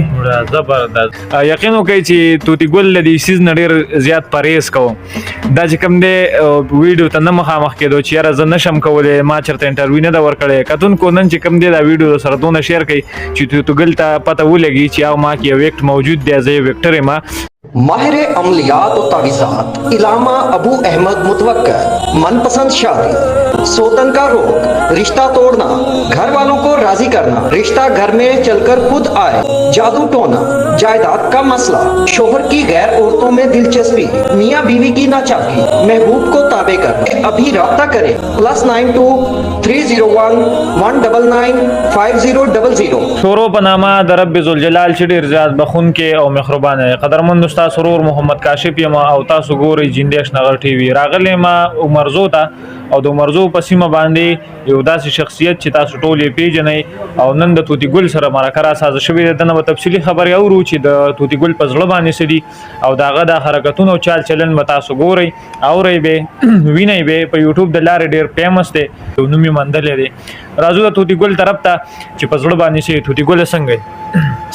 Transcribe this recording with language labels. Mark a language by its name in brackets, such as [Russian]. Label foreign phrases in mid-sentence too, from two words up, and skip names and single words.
[Pashto] زبردست یقین وکړئ چې توتي ګل له دې څیز نه ډېر زیات پرهیز کوم دا چې کوم دی ویډیو ته نه مخامخ کېدو چې یاره زه نشم کولی ما چېرته انټرویو نه ده ورکړی کتونکو نن چې کوم دی دا ویډیو سره دونه شیر کوي چې توتي ګل ته پته ولګي چې او ما کې یو ویکټ موجود دی زه یو ویکټر یم [Urdu] ماہر عملیات اور تعویذات علامہ ابو احمد متوکل من پسند شادی سوتن کا روگ رشتہ توڑنا گھر والوں کو راضی کرنا رشتہ گھر میں چل کر خود آئے جادو ٹونا جائیداد کا مسئلہ شوہر کی غیر عورتوں میں دلچسپی میاں بیوی کی ناچاقی محبوب کو تابع کرنا ابھی رابطہ کریں +92-301-199-5000 [Pashto] شروع په نامه د رب ذوالجلال چې ډېر زیات بخونکی او مهربان دی قدرمند استاد سرور محمد کاشف یم او تاسو ګورئ جندیش نغر ټي وي راغلی ما عمرزو ته او د عمرزو په سیمه باندې یو داسې شخصیت چې تاسو ټول یې پیژنئ او نن د توتي ګل سره مرکه راسازه شوې ده دنه به تفصیلي خبرې اورو چې د توتي ګل په زړه باندې څه دي او د هغه د حرکتونو او چال چلن به تاسو ګورئ اورئ به وینئ به په یوټیوب د لارې ډېر فیمس دی نوم یې موندلی دی راځو د توتي ګل طرف ته چې په زړه باندې څه توتي ګله څنګه